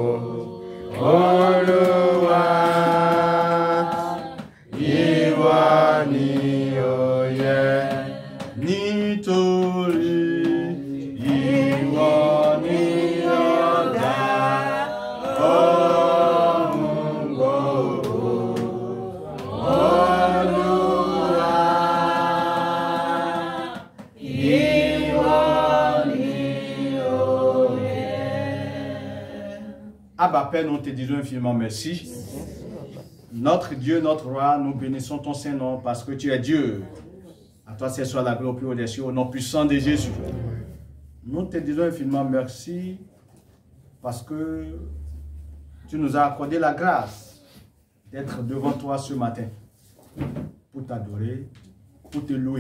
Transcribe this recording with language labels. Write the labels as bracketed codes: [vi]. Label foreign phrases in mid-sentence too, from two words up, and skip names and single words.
[yo] Olúwa, ìwọ ni ó yẹ, nítorí ìwọ ni ó dá ohun gbogbo. [fr] Abba Père, nous te disons infiniment merci. Notre Dieu, notre roi, nous bénissons ton Saint-Nom parce que tu es Dieu. À toi, c'est soit la gloire plus haut des cieux, au nom puissant de Jésus. Nous te disons infiniment merci parce que tu nous as accordé la grâce d'être devant toi ce matin pour t'adorer, pour te louer.